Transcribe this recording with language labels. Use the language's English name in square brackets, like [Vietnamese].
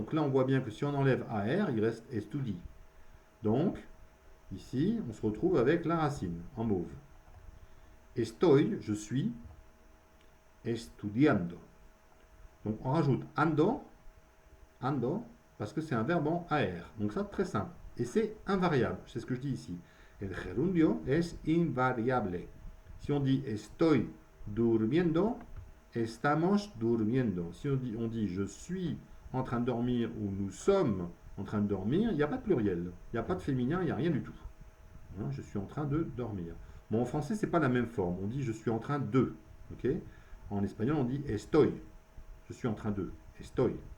[French] Donc là on voit bien que si on enlève AR, il reste estudi. Donc ici on se retrouve avec la racine en mauve. [Spanish] Estoy, [French] je suis, [Spanish] estudiando. [French] Donc on rajoute ando, parce que c'est un verbe en AR. Donc ça, très simple. Et c'est invariable, c'est ce que je dis ici. [Spanish] El gerundio es invariable. [French] Si on dit [Spanish] estoy durmiendo, estamos durmiendo. [French] Si on dit je suis en train de dormir ou nous sommes en train de dormir, il n'y a pas de pluriel, il n'y a pas de féminin, il n'y a rien du tout. Je suis en train de dormir. Bon, en français, c'est pas la même forme. On dit je suis en train de. Okay? En espagnol, on dit [Spanish] estoy. [French] Je suis en train de. Estoy.